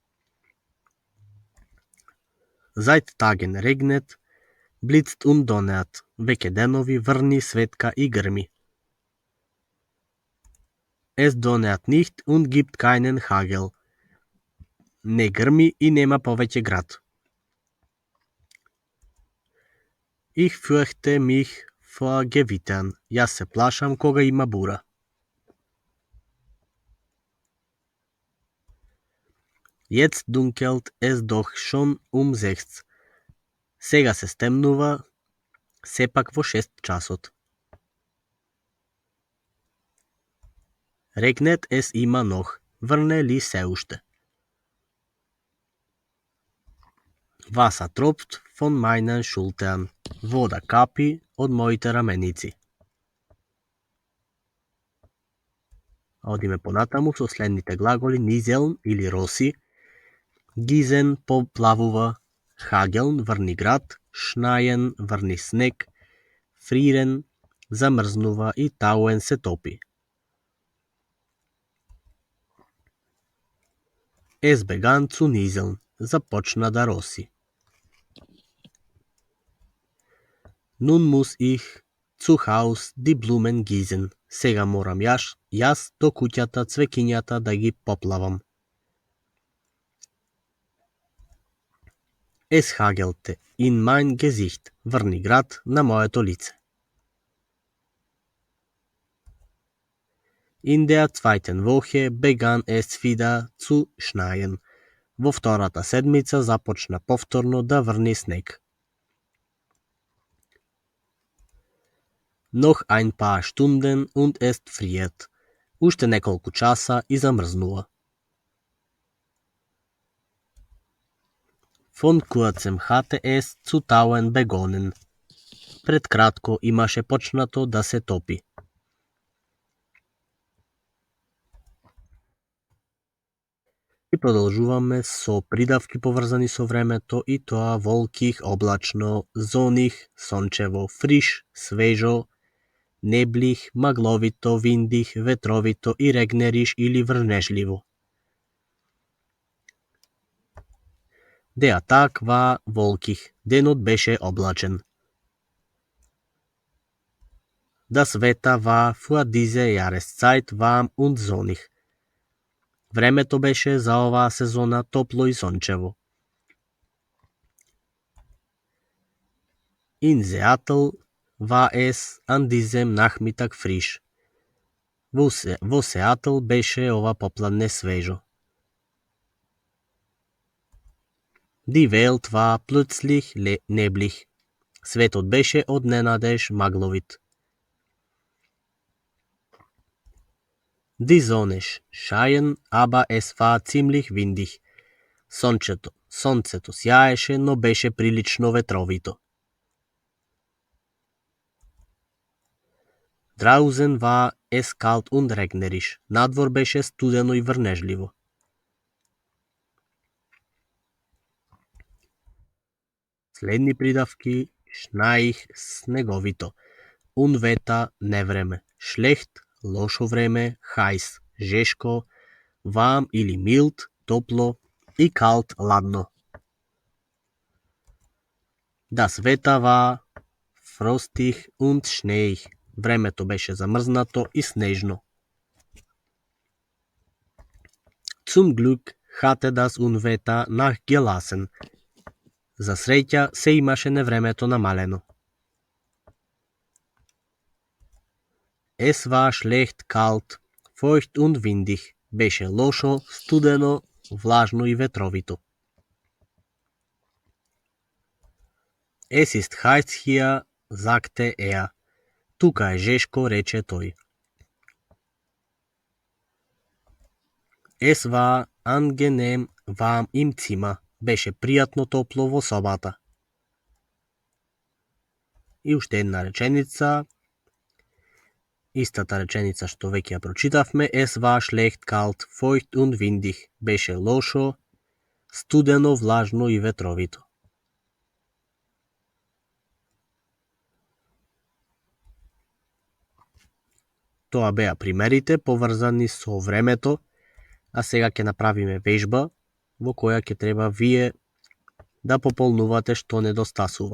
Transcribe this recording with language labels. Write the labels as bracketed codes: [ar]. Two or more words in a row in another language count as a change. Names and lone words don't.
[de] Seit Tagen regnet, blitzt und donnert, [mk] веќе денови врни светка и грми. [de] Es donnert nicht und gibt keinen Hagel. [mk] Не грми и нема повеќе град. [de] Ich fürchte mich vor Gewittern. [mk] Јас се плашам кога има бура. [de] Jetzt dunkelt es doch schon 6. [mk] Сега се стемнува, сепак во 6 часот. [de] Regnet es immer noch. [mk] Врне ли се уште? [de] Wasser tropft von meinen Schultern. [mk] Вода капи од моите раменици. Одиме понатаму со следните глаголи: низелн или роси, гизен поплавува, хагелн врни град, шнајен врни снег, фрирен замрзнува и тауен се топи. [de] Es begann zu nieseln. [mk] Започна да роси. [de] Nun muss ich zu Haus die Blumen gießen. [mk] Сега морам јас до куќата цвекињата да ги поплавам. [de] Es hagelte in mein Gesicht. [mk] Врни град на моето лице. [de] In der zweiten Woche begann es wieder zu schneien. [mk] Во втората седмица започна повторно да врни снег. [de] Noch ein paar Stunden und es friert. [mk] Уште неколку часа и замрзнува. [de] Von kurzem hatte es zu tauen begonnen. [mk] Пред кратко имаше почнато да се топи. И продолжуваме со придавки поврзани со времето, и тоа волких, облачно, зоних, сончево, фриш, свежо, неблих, магловито, виндих, ветровито и регнериш или врнежливо. [de] Der Tag war wolkig. [mk] Денот беше облачен. [de] Das Wetter war für diese Jahreszeit warm und sonnig. [mk] Времето беше за оваа сезона топло и сончево. [de] In Seattle war es an diesem Nachmittag frisch. [mk] Во Сеатл беше ова попладне свежо. [de] Die Welt war plötzlich neblig. [mk] Светот беше одненадеж магловит. [de] Die Sonne schien, aber es war ziemlich windig. [mk] Сонцето сјаеше, но беше прилично ветровито. [de] Draußen war es kalt und regnerisch. [mk] Надвор беше студено и врнежливо. Следни придавки: шнаих, снеговито, унвета, невреме, шлехт, лошо време, хајс, жешко, warm или mild, топло, и kalt, ладно. [de] Das Wetter war frostig und schneeig. [mk] Времето беше замръзнато и снежно. [de] Zum Glück hatte das Unwetter nachgelassen. [mk] За среќа се имаше невремето намалено. [de] Es war schlecht kalt, feucht und windig. [mk] Беше лошо, студено, влажно и ветровито. [de] Es ist heiß hier, sagte er. [mk] Тука е жешко, рече той. [de] Es war angenehm warm im Zimmer. [mk] Беше пријатно топло во собата. И уште една реченица. Истата реченица што веќе ја прочитавме. [de] Es war schlecht kalt, feucht und windig. [mk] Беше лошо, студено, влажно и ветровито. Тоа беа примерите поврзани со времето, а сега ќе направиме вежба во која ќе треба вие да пополнувате што недостасува.